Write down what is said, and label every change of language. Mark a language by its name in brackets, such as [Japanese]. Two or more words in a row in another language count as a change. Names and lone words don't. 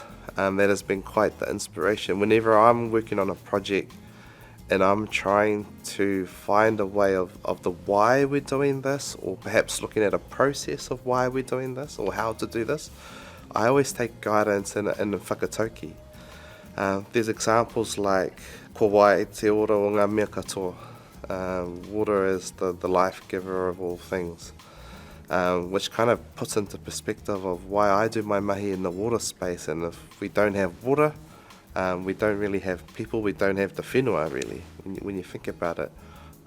[English] That has been quite the inspiration. Whenever I'm working on a project and I'm trying to find a way of the why we're doing this, or perhaps looking at a process of why we're doing this or how to do this, I always take guidance in the whakataukī. There's examples like [Māori] ko wai te ora o ngā mea katoa. [English] Water is the life giver of all things, which kind of puts into perspective of why I do my mahi in the water space. And if we don't have water, we don't really have people, we don't have the whenua really, when you think about it.